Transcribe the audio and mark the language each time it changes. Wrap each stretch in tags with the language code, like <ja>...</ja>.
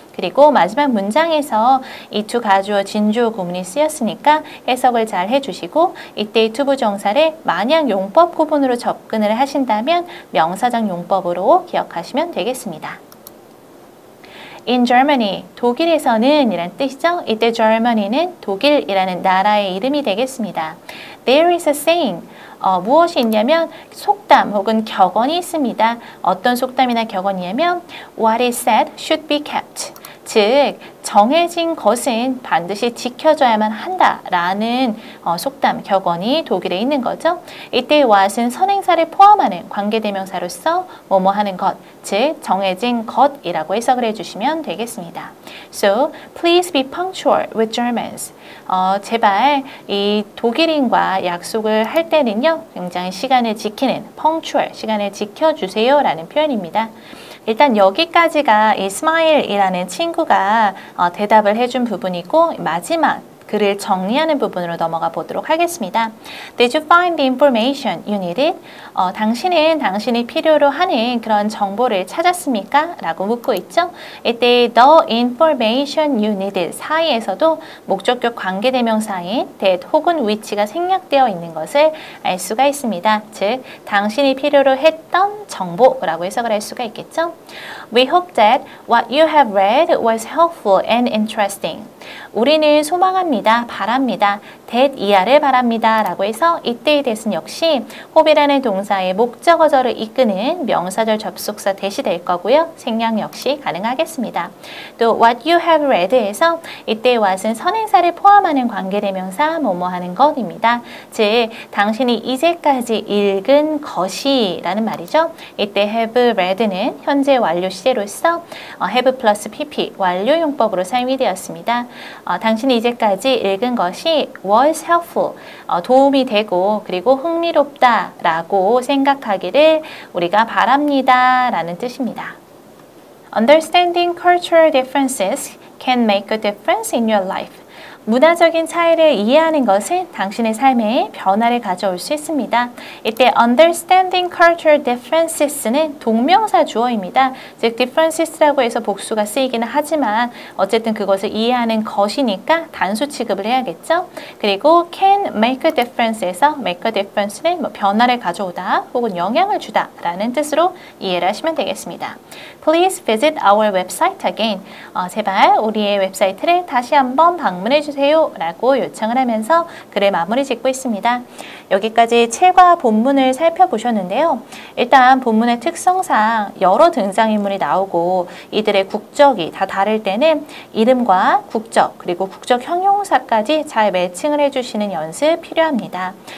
<ko>그리고 마지막 문장에서 이 투 가주어 진주어 구문이 쓰였으니까 해석을 잘 해주시고 이때 투부정사를 만약 용법 구분으로 접근을 하신다면 명사적 용법으로 기억하시면 되겠습니다.</ko> <en>In Germany,</en> <ko>독일에서는 이란 뜻이죠. 이때 Germany는 독일이라는 나라의 이름이 되겠습니다.</ko> <en>There is a saying.</en> <ko>무엇이 있냐면 속담 혹은 격언이 있습니다. 어떤 속담이나 격언이냐면</ko> <en>What is said should be kept.</en> <ko>즉 정해진 것은 반드시 지켜줘야만 한다라는 속담, 격언이 독일에 있는 거죠. 이때 what은 선행사를 포함하는 관계대명사로서 뭐뭐 하는 것, 즉 정해진 것이라고 해석을 해주시면 되겠습니다.</ko> <en>So, please be punctual with Germans.</en> <ko>제발 이 독일인과 약속을 할 때는요, 굉장히 시간을 지키는 punctual, 시간을 지켜주세요 라는 표현입니다. 일단 여기까지가 이 스마일이라는 친구가 대답을 해준 부분이고 마지막 글을 정리하는 부분으로 넘어가 보도록 하겠습니다.</ko> <en>Did you find the information you needed?</en> <ko>당신은 당신이 필요로 하는 그런 정보를 찾았습니까? 라고 묻고 있죠. 이때</ko> <en>the information you needed</en> <ko>사이에서도 목적격 관계대명사인 that 혹은 which가 생략되어 있는 것을 알 수가 있습니다. 즉, 당신이 필요로 했던 정보라고 해석을 할 수가 있겠죠.</ko> <en>We hope that what you have read was helpful and interesting.</en> <ko>우리는 소망합니다. 바랍니다. that 이하를 바랍니다. 라고 해서 이때의 that은 역시 hope이라는 동사의 목적어절을 이끄는 명사절 접속사 that이 될 거고요. 생략 역시 가능하겠습니다. 또</ko> <en>what you have read</en> <ko>에서 이때의 what은 선행사를 포함하는 관계대명사 뭐뭐 하는 것입니다. 즉 당신이 이제까지 읽은 것이 라는 말이죠. 이때 have read는 현재 완료 시제로서 have 플러스 pp 완료용법으로 사용이 되었습니다. 당신이 이제까지 읽은 것이</ko> <en>was helpful,</en> <ko>도움이 되고 그리고 흥미롭다 라고 생각하기를 우리가 바랍니다 라는 뜻입니다.</ko> <en>Understanding cultural differences can make a difference in your life.</en> <ko>문화적인 차이를 이해하는 것은 당신의 삶에 변화를 가져올 수 있습니다. 이때</ko> <en>understanding cultural differences</en> <ko>는 동명사 주어입니다. 즉 differences라고 해서 복수가 쓰이기는 하지만 어쨌든 그것을 이해하는 것이니까 단수 취급을 해야겠죠. 그리고</ko> <en>can make a difference</en> <ko>에서 make a difference는 변화를 가져오다 혹은 영향을 주다 라는 뜻으로 이해를 하시면 되겠습니다.</ko> <en>Please visit our website again.</en> <ko>제발 우리의 웹사이트를 다시 한번 방문해 주세요. 라고 요청을 하면서 글을 마무리 짓고 있습니다. 여기까지 7과 본문을 살펴보셨는데요. 일단 본문의 특성상 여러 등장인물이 나오고 이들의 국적이 다 다를 때는 이름과 국적 그리고 국적 형용사까지 잘 매칭을 해주시는 연습 필요합니다.</ko>